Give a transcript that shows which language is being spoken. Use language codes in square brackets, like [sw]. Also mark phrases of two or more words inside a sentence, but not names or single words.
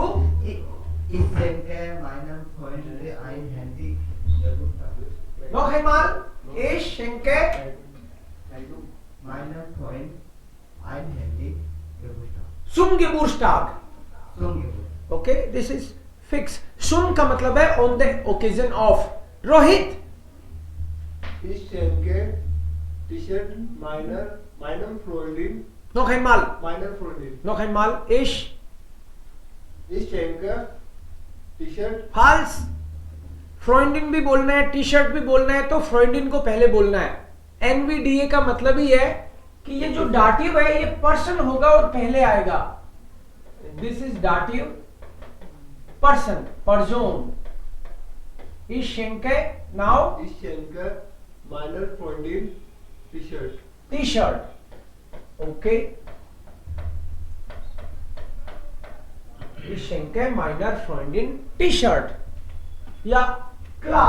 [de] Ich denke, meinem Freund ein Handy Geburtstag. Noch einmal. Ich schenke Meinem Freund ein Handy Geburtstag. zum Geburtstag. Zum Geburtstag. [en] Okay, this is fix. [hi] Zum का मतलब है [en] on the occasion of. [hi] Rohit. [de] Ich schenke T-Shirt meinem Freundin. Noch einmal. Meiner Freundin. Noch einmal. Ich. Ich schenke T-Shirt. [hi] फाल्स. फ्रेंडिन भी बोलना है, टी शर्ट भी बोलना है, तो फ्रेंडिन को पहले बोलना है. एनवीडीए का मतलब ही है कि ये जो डाटिव है ये पर्सन होगा और पहले आएगा. [en] This is dative person, person. [de] Ich schenke now Ich schenke meiner Freundin T-Shirt. T-shirt. Okay. Ich schenke meiner Freundin T-Shirt. Ja, klar.